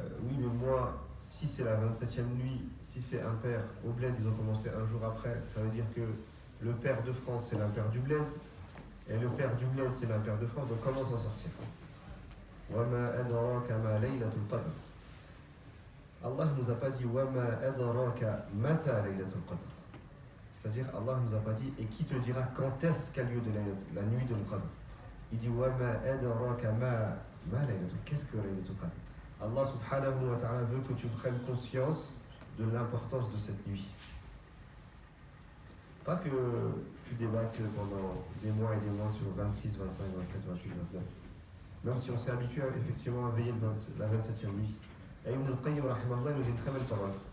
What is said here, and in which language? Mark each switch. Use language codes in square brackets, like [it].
[fr] Oui, mais moi, si c'est la 27e nuit, si c'est impair, au bled, ils ont commencé un jour après, ça veut dire que le père de France, c'est l'impair du bled, et le père du bled, c'est l'impair de France, donc comment s'en sortir? [ar] وَمَا أَدْرَاكَ مَا لَيْلَةُ الْقَدْرِ. [fr] Allah ne nous a pas dit [ar] وَمَا أَدْرَاكَ مَتَى لَيْلَةُ الْقَدْرِ. [fr] C'est-à-dire, Allah ne nous a pas dit et qui te dira quand est-ce qu'a lieu de la nuit de l'Qadr. Il dit [ar] وَمَا أَدْرَاكَ مَا لَيْلَةُ. [fr] Qu'est-ce que Laylatul Qadr? Allah subhanahu wa ta'ala veut que tu prennes conscience de l'importance de cette nuit. Pas que tu débattes pendant des mois et des mois sur 26, 25, 27, 28, 29. Même si on s'est habitué effectivement à veiller la 27e nuit. Et Ibn al-Qayyim rahimahullah nous dit une très belle parole.